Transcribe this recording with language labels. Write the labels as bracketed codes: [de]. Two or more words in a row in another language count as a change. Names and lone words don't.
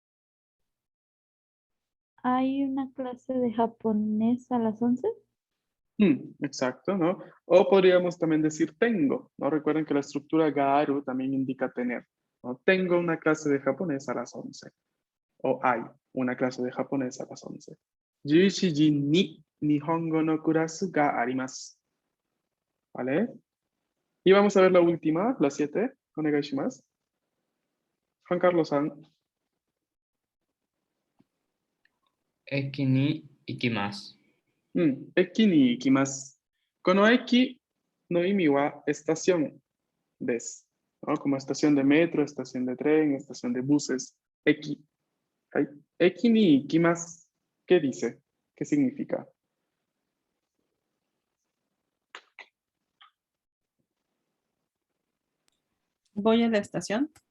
[es] ¿Hay una clase de japonés a las 11? Exacto, ¿no? O podríamos también decir tengo, ¿no? Recuerden que la estructura garu también indica tener, ¿no? Tengo una clase de japonés a las 11. O hay una clase de japonés a las 11. [ja] 11 時に日本語のクラスがあります. [es] ¿Vale? Y vamos a ver la última, la 7. Onegai shimasu. Juan Carlos-san. [ja] 駅に行きます。駅に行きます. この駅の意味は estación desu, ¿no? [es] Como estación de metro, estación de tren, estación de buses. [ja] Eki. ¿Hay? 駅に行きます. [es] ¿Qué dice? ¿Qué significa? Voy a la estación.